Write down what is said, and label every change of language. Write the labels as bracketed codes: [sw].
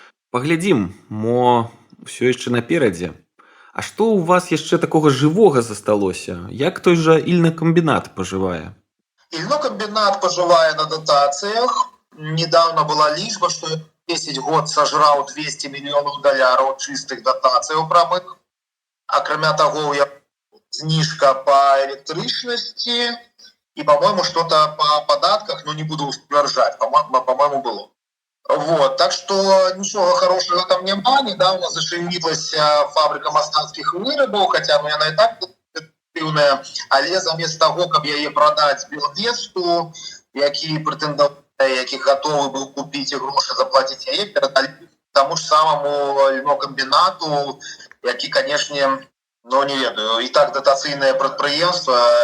[be] Паглядзім, мо ўсё яшчэ наперадзе. А што ў вас яшчэ такога жывога засталося? Як той жа ільнакамбінат пажывае? Ільнокамбінат пажывае на датацыях. Недавно была лічба, што 10 год сажраў $200 мільёнаў чыстых датацыяў прамых. [ru] Акрамя таго, знижка по электрычнасці и, по-моему, что-то по податках, но не буду сцвярджаць, по-моему, было. Вот, так что ничего хорошего там няма. Недавно зашевелилась фабрика [be] мастацкіх вырабаў, хотя яна и так актыўная, але замест таго, каб яе прадаць Белнефту, які прэтэндаваў, які гатовы быў купіць і грошы заплаціць, яе перадалі таму ж самому ільнокамбінату, які, канешне, не ведаю, і так датацыйнае прадпрыемства,